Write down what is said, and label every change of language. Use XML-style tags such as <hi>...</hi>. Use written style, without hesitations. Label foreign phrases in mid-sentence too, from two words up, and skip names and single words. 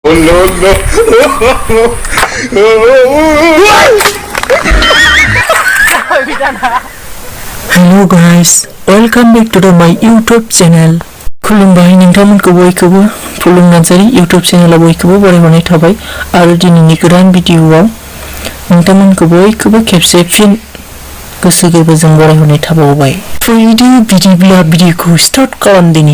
<en>Hello guys, welcome back to my YouTube channel.</en> <brx>खुलुमबाय नोंथांमोनखौ बयखौबो फुलुं नार्जारी YouTube चेनेलाव बयखौबो बरायहरनाय थाबाय आरो दिनैनि गोदान भिडिअआव नोंथांमोनखौ बयखौबो खेबसे फिन गोसो गोरबोजों बरायहरनाय थाबावबाय। फैदो बिदिब्ला भिडिअखौ स्टार्ट खालामदिनि।</brx>